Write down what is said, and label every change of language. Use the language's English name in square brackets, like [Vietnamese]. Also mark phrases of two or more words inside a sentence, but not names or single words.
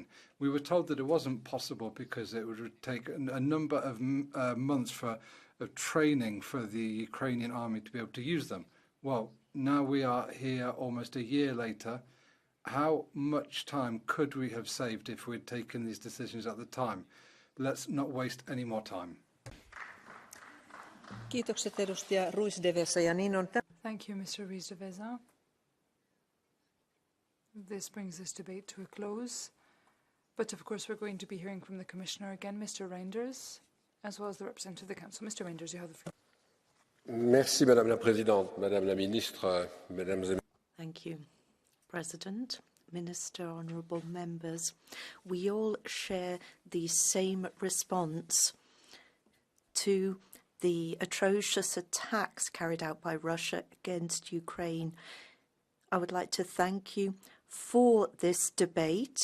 [English] We were told that it wasn't possible because it would take a number of months of training for the Ukrainian army to be able to use them. Well, now we are here almost a year later. How much time could we have saved if we'd taken these decisions at the time? Let's not waste any more time. [Finnish] Kiitokset edustaja Ruiz de Vesa ja niin on. [English] Thank you, Mr. Ruiz de Vesa. This brings this debate to a close. But of course, we're going to be hearing from the Commissioner again, Mr. Reinders, as well as the representative of the Council. Mr. Reinders, you have the floor. [French] Merci, Madame la Présidente, Madame la Ministre, Mesdames et [English] Thank you, President, Minister, honourable members. We all share the same response to the atrocious attacks carried out by Russia against Ukraine. I would like to thank you for this debate.